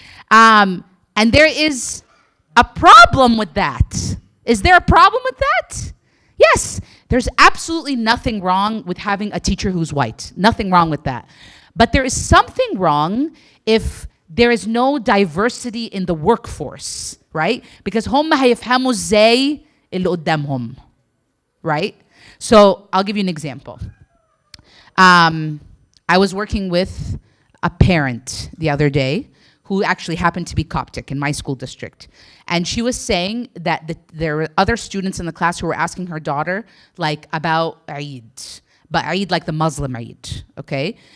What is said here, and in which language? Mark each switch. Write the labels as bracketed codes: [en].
[en] And there is a problem with that. Is there a problem with that? Yes, there's absolutely nothing wrong with having a teacher who's white. Nothing wrong with that. But there is something wrong if there is no diversity in the workforce, right? [ar] Because هم هيفهموا ازاي اللي قدامهم, right? [en] So I'll give you an example. I was working with a parent the other day who actually happened to be Coptic in my school district. And she was saying that there were other students in the class who were asking her daughter like about Eid, but Eid like the Muslim Eid, okay?